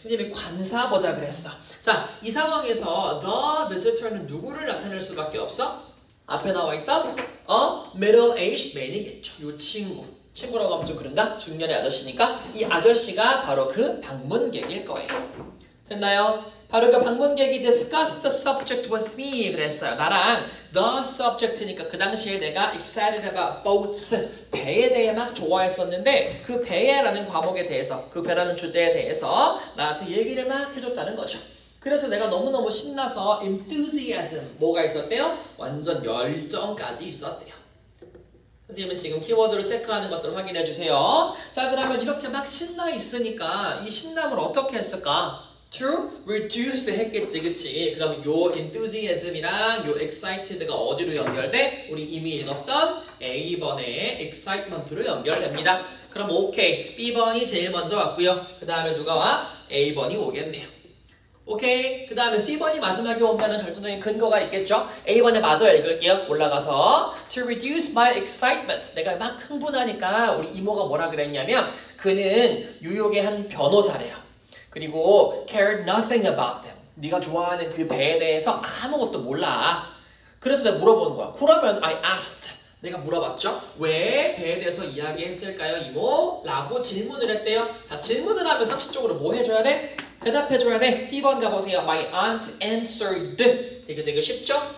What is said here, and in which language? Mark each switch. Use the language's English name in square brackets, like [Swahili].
[Korean] 선생님이 관사 보자 그랬어. 자, 이 상황에서 the visitor는 누구를 나타낼 수밖에 없어? 앞에 나와 있던 [English] middle-aged man [Korean] 이겠죠. 이 친구라고 하면 좀 그런가? 중년의 아저씨니까 이 아저씨가 바로 그 방문객일 거예요. 됐나요? 바로 그 방문객이 [English] discuss the subject with me [Korean] 그랬어요. 나랑 the subject니까 그 당시에 내가 [English] excited about boats [Korean] 배에 대해 막 좋아했었는데 그 배라는 과목에 대해서 그 배라는 주제에 대해서 나한테 얘기를 막 해줬다는 거죠. 그래서 내가 너무너무 신나서 enthusiasm 뭐가 있었대요? 완전 열정까지 있었대요. 선생님은 지금 키워드를 체크하는 것들을 확인해 주세요. 자, 그러면 이렇게 막 신나 있으니까 이 신남을 어떻게 했을까? [English] To reduce [Korean] 했겠지, 그치? 그럼 요 enthusiasm이랑 요 excited가 어디로 연결돼? 우리 이미 읽었던 A번의 excitement로 연결됩니다. 그럼 오케이, B번이 제일 먼저 왔고요. 그 다음에 누가 와? A번이 오겠네요. 오케이, 그 다음에 C번이 마지막에 온다는 결정적인 근거가 있겠죠? A번에 마저 읽을게요. 올라가서 [English] To reduce my excitement. [Korean] 내가 막 흥분하니까 우리 이모가 뭐라 그랬냐면 그는 뉴욕의 한 변호사래요. 그리고 [English] cared nothing about them. [Korean] 네가 좋아하는 그 배에 대해서 아무것도 몰라. 그래서 내가 물어보는 거야. 그러면 [English] I asked. [Korean] 내가 물어봤죠. 왜 배에 대해서 이야기했을까요, 이모? 라고 질문을 했대요. 자, 질문을 하면 상식적으로 뭐 해줘야 돼? 대답해줘야 돼. C번 가보세요. [English] My aunt answered. [Korean] 되게 쉽죠?